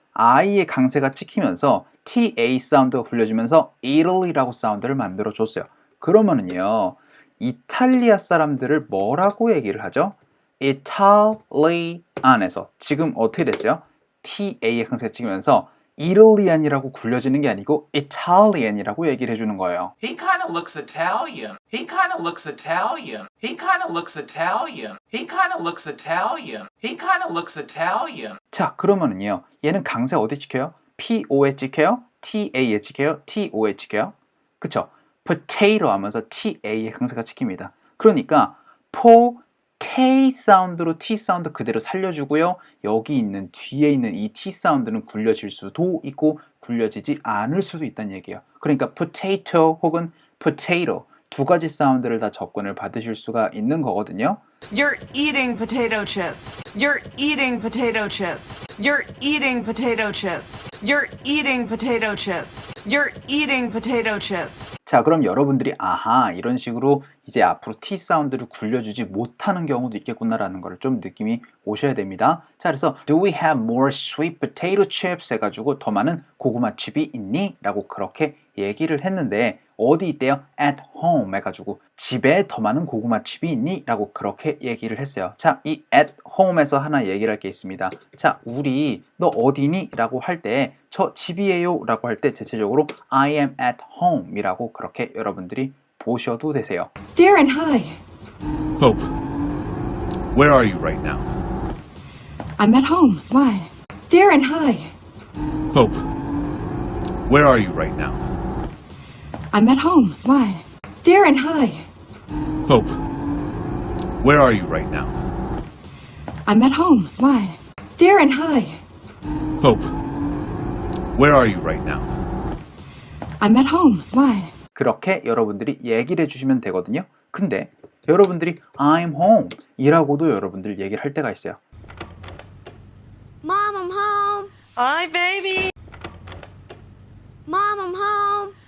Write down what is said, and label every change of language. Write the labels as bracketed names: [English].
[Korean] I의 강세가 찍히면서 TA 사운드가 굴려지면서 Italy라고 사운드를 만들어줬어요. 그러면은요, 이탈리아 사람들을 뭐라고 얘기를 하죠? Italian에서 지금 어떻게 됐어요? TA의 강세가 찍으면서 Italian이라고 굴려지는 게 아니고 Italian이라고 얘기를 해주는 거예요. [English] He kind of looks Italian. He kind of looks Italian. He kind of looks Italian. He kind of looks Italian. He kind of looks Italian. [Korean] 자, 그러면은요, 얘는 강세 어디 찍혀요? PO에 찍혀요? TA에 찍혀요? TO에 찍혀요? 그쵸? potato 하면서 TA의 강세가 찍힙니다. 그러니까 포테이 사운드로 T 사운드 그대로 살려주고요. 여기 있는 뒤에 있는 이 T 사운드는 굴려질 수도 있고 굴려지지 않을 수도 있다는 얘기예요. 그러니까 potato 혹은 potato 두 가지 사운드를 다 접근을 받으실 수가 있는 거거든요. [English] You're eating potato chips. You're eating potato chips. You're eating potato chips. You're eating potato chips. You're eating potato chips. [Korean] 자, 그럼 여러분들이 아하, 이런 식으로 이제 앞으로 T 사운드를 굴려주지 못하는 경우도 있겠구나라는 걸 좀 느낌이 오셔야 됩니다. 자, 그래서 [English] do we have more sweet potato chips [Korean] 해가지고 더 많은 고구마 칩이 있니? 라고 그렇게 얘기를 했는데 어디 있대요? at home 해가지고 집에 더 많은 고구마 칩이 있니? 라고 그렇게 얘기를 했어요. 자, 이 at home에서 하나 얘기를 할 게 있습니다. 자, 우리 너 어디니? 라고 할 때 저 집이에요 라고 할 때 대체적으로 [English] I am at home [Korean] 이라고 그렇게 여러분들이 보셔도 되세요. [English] Darren, hi. Hope, where are you right now? I'm at home. Why? Darren, hi. Hope, where are you right now? I'm at home. Why? Darren, hi. Hope, where are you right now? I'm at home. Why? Darren, hi. Hope, where are you right now? I'm at home. Why? [Korean] 그렇게 여러분들이 얘기를 해주시면 되거든요. 근데 여러분들이 [English] I'm home [Korean] 이라고도 여러분들 얘기를 할 때가 있어요. [English] Mom, I'm home. Hi, baby. Mom, I'm home.